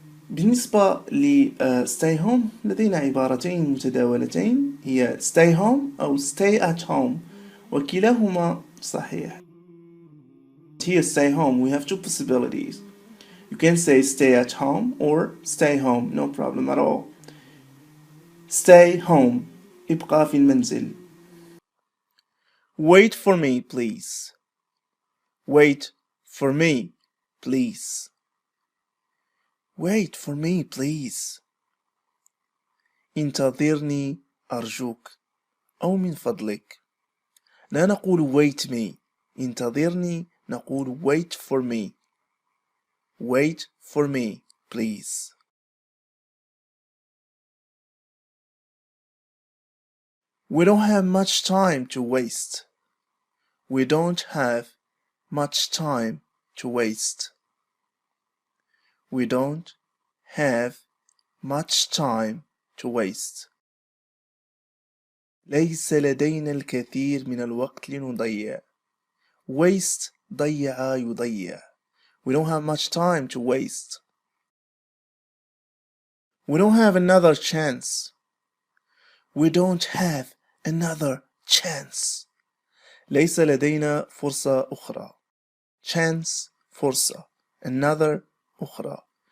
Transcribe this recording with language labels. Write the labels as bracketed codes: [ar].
[ar] بالنسبة ل stay home لدينا عبارتين متداولتين هي stay home أو [en] stay at home [ar] وكلاهما صحيح. [en] Here stay home we have two possibilities. You can say stay at home or stay home, no problem at all. Stay home. [ar] ابقى في المنزل. [en] Wait for me please. Wait for me please. Wait for me please. [ar] انتظرني أرجوك أو من فضلك. لا نقول [en] wait me. [ar] انتظرني نقول [en] wait for me. Wait for me please. We don't have much time to waste. We don't have much time to waste. We don't have much time to waste. [ar] ليس لدينا الكثير من الوقت لنضيع. Waste ضيع يضيع. [en] We don't have much time to waste. We don't have another chance. We don't have another chance. [ar] ليس لدينا فرصة أخرى. Chance فرصة. Another أخرى.